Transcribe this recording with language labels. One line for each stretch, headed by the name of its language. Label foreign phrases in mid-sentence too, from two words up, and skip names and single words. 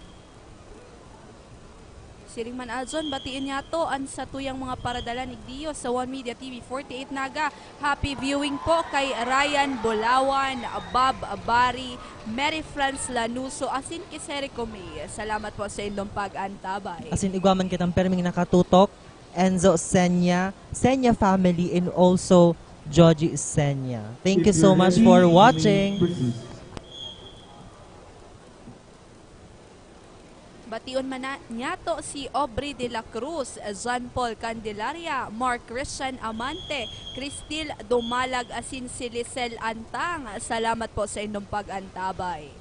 Bikol: Siring man adson, batiin niya to ang sa tuyang mga paradala ni Dio sa One Media TV 48 Naga.
English: Happy viewing
Bikol: po kay Ryan Bolawan, Bob Abari, Mary France Lanuso, asin kiseri Comey.
Filipino: Salamat po sa inyong pag-antabay.
Bikol: Asin igwaman kitang perming nakatutok,
English: Enzo Senya, Senya family, and also Joji Senya. Thank you so much for watching.
Bikol: Bation man niya to si Aubrey de la Cruz, John Paul Candelaria, Mark Christian Amante, Cristil Dumalag, asin si Lisel Antang.
Filipino: Salamat po sa inyong pag-antabay.